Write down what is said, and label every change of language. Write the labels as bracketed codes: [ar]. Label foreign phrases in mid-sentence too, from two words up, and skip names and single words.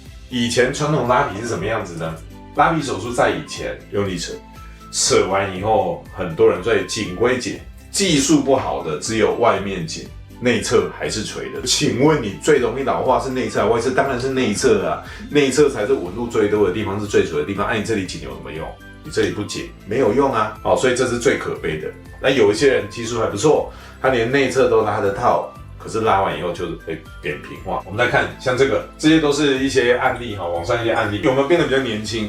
[zh] 以前傳統拉皮是什麼樣子呢？拉皮手術在以前用力扯，扯完以後，很多人在緊歸緊。技術不好的只有外面緊，內側還是垂的。請問你最容易老化是內側還是外側？當然是內側啊，內側才是紋路最多的地方，是最垂的地方。你這裡緊有什麼用？你這裡不緊沒有用啊。所以這是最可悲的。那有一些人技術還不錯，他連內側都拉得到， 可是拉完以後就是會扁平化。我們來看像这些都是一些案例哈，網上一些案例，有沒有變得比較年輕？